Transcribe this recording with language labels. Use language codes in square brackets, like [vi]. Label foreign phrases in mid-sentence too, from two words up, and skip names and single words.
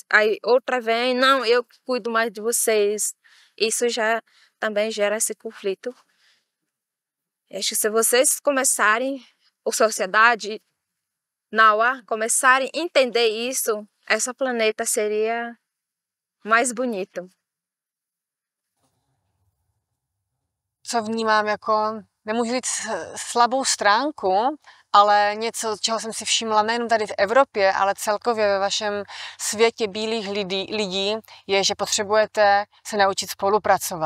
[pt] Aí outra vem, não, eu cuido mais de vocês. Isso já também gera esse conflito. Acho que se vocês começarem, a sociedade, Nauá, começarem a entender isso, essa planeta seria mais bonito. [cs] Co vnímám jako, nemůžu říct slabou stránku, ale něco, čeho jsem si všimla nejen tady v Evropě, ale celkově ve vašem světě bílých lidí, je, že potřebujete se naučit spolupracovat.